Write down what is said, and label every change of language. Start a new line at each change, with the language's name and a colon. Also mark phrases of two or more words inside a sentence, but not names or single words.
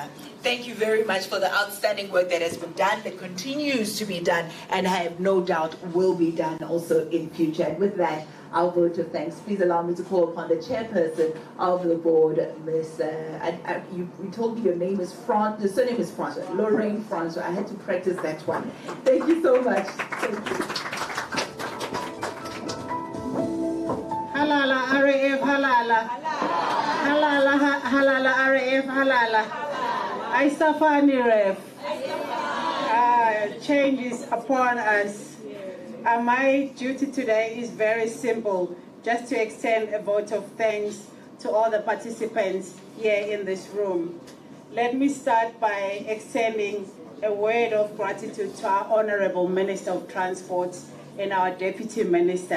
English: Thank you very much for the outstanding work that has been done, that continues to be done, and I have no doubt will be done also in future. And with that, our vote of thanks. Please allow me to call upon the chairperson of the board, Miss. You told me your name is the surname is Francois, Lorraine Francois. I had to practice that one. Thank you so much. Thank you.
Zulu: Halala RAF halala. Halala RAF halala. Aisafani RAF.
English: Change is upon us. My duty today is very simple, just to extend a vote of thanks to all the participants here in this room. Let me start by extending a word of gratitude to our Honorable Minister of Transport and our Deputy Minister.